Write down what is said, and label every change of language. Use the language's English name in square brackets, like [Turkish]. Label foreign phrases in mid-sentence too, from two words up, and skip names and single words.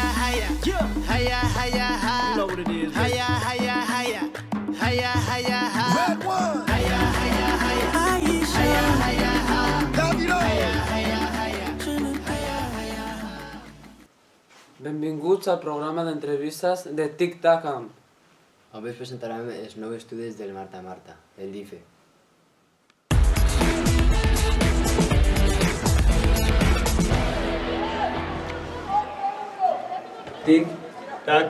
[English] hiya. Hiya, hiya, hi. You know what it is. Hiya, hiya, hiya. Hiya, hiya, hi. Red one. Hiya, hiya, hiya. Aisha. Hiya, hiya, hi. Davido. Hiya, hiya, hiya. Hiya, hiya, hi. [Catalan] Benvinguts al programa d'entrevistes de Tic-Tac Camp. Avui us presentarem els nous estudis del Marta Marta, el DIFE. Tic-Tac.